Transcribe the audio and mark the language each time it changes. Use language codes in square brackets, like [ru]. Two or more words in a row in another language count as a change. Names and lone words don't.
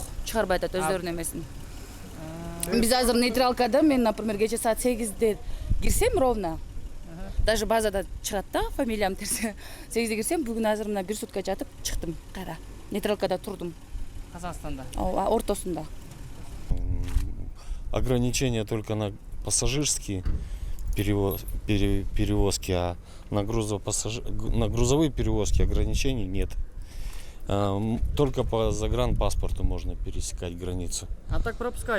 [ky] чыгарбай атат өздөрүнүн эмесин. Биз азыр нейтралкада, мен, например, кече саат 8де кирсем ровно. Даже базада чыгат да, фамилиям терсе. 8де кирсем, бүгүн азыр мына 1 сутка жатып чыктым кайра. Нейтралкада турдум. Казакстанда. Ооба, ортосунда. [ru] Ограничения только на пассажирские перевозки, а на грузовые перевозки ограничений нет. Только по загранпаспорту можно пересекать границу. А так пропускает.